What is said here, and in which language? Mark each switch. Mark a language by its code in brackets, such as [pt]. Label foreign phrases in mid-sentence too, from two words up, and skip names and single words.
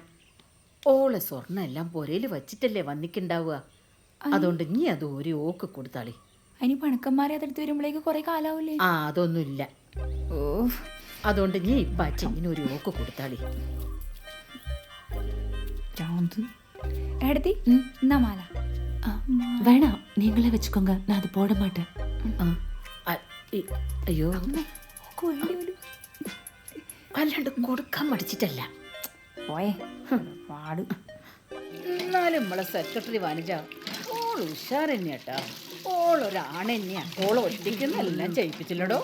[ml] ഓളെ സ്വർണ്ണം എല്ലാം പൊരയിൽ വച്ചിട്ടല്ലേ വന്നിക്കുണ്ടാവുക. അതുകൊണ്ട് നീ അത് ഒരു ഓക്ക് കൊടുത്താളി. അതിന് പണക്കന്മാരെ അതെടുത്ത് വരുമ്പോഴേക്ക് കുറെ കാലാവൂലേ? ആ അതൊന്നുമില്ല. ഓ അതുകൊണ്ട് നീ ഇപ്പം ആ ചെയിന് ഒരു ഓക്ക് കൊടുത്താളി. എടുത്തി എന്നാ മാല. [ta] வேணாம், நீங்களே வச்சுக்கோங்க, நான் அது போட மாட்டேன். [ml] അയ്യോ അല്ലാണ്ട് കൊടുക്കാൻ മടിച്ചിട്ടല്ല. പോയേ പാട്. എന്നാലും നമ്മളെ സെക്രട്ടറി വനിജ ഓൾ ഉഷാർ തന്നെയാട്ടാ. ഓളൊരാണ് തന്നെയാ. ഓള് ഒറ്റയ്ക്കെന്നെല്ലാം ചെയ്യിപ്പിച്ചില്ലടോ.